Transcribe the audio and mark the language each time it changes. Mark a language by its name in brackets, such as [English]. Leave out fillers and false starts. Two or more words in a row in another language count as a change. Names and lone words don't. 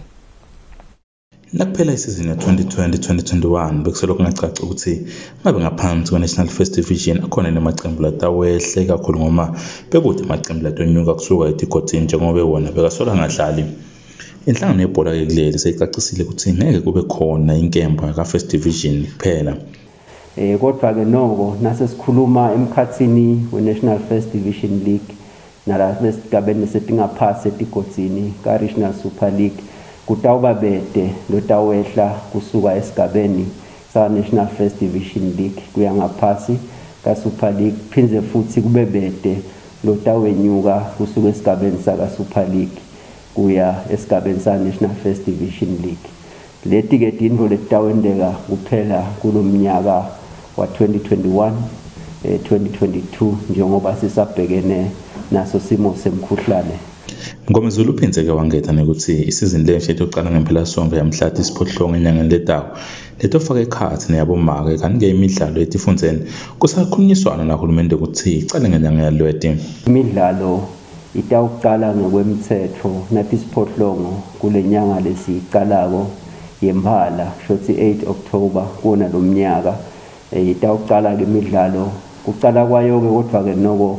[Swati] Nakuphela isizini ya-2020-2021 bekusoloko kungacaci ukuthi ngabe ngaphansi kwe-National First Division akhona nemacembu latawehle kakhulu ngoma bekude amacembu latonyuka kusuka etikotini njengoba bewona bekasola ngadlali. Inhlangano yebhola-ke kuleli seyicacisile ukuthi ngeke kube khona inkemba ka-First Division kuphela. Kodwa-ke noko nasesikhuluma emkhathini we-National First Division League nalapho esigabeni setingaphasi etikotini ka-Regional Super League kutawuba bede lotawehla kusuka esigabeni sa-National First Division League kuya ngaphasi ka-Super League phindze futhi kube bede lotawenyuka kusuka esigabeni saka-Super League kuya esigabeni sa-National First Division League. Leti-ke tintfo letitawendeka kuphela kulo mnyaka wa 2021 2022 njengoba sisabhekene naso simo semkhuhlane. Mgomezulu uphindze-ke wangetha nekuthi isizini lenhle yokuqala ngempelasonto yamhla tisiphohlongo enyangeni letako letofaka ekhathi neyabomake kanti-ke imidlalo etifundzeni kusakhulunyiswana nahulumende ukuthi icale ngenyanga yaLweti. Imidlalo itawuqala ngokwemthetho natisiphohlongo kule nyanga lesiyicalako yemphala shothi 8 October kuona lo mnyaka itawuqala-ke imidlalo kuqala kwayo-ke kodwa-ke noko